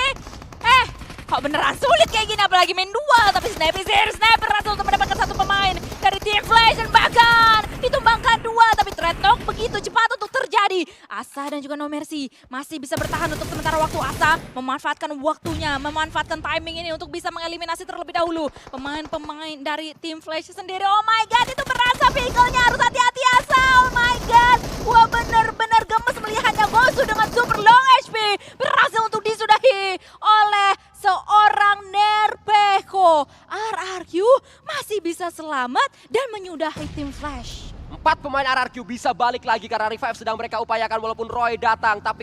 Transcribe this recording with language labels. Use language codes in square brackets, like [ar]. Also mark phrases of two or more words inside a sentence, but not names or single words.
[id] Kok beneran sulit kayak gini, apalagi main dual, tapi Sniper berhasil untuk mendapatkan 1 pemain dari tim Flash dan bahkan ditumbangkan 2, tapi Threat Talk begitu cepat untuk terjadi. Asa dan juga No Mercy masih bisa bertahan untuk sementara waktu. Asa memanfaatkan waktunya, memanfaatkan timing ini untuk bisa mengeliminasi terlebih dahulu pemain-pemain dari tim Flash sendiri. [en] Oh my god, [id] itu berasa vehicle-nya, harus hati-hati Asa. [en] Oh my god, [id] wah bener-bener gemes melihatnya. Gosu dengan [en] super long HP [id] berhasil untuk disudahi oleh seorang Nerpeko. RRQ masih bisa selamat dan menyudahi tim Flash. 4 pemain RRQ bisa balik lagi karena revive sedang mereka upayakan walaupun Roy datang.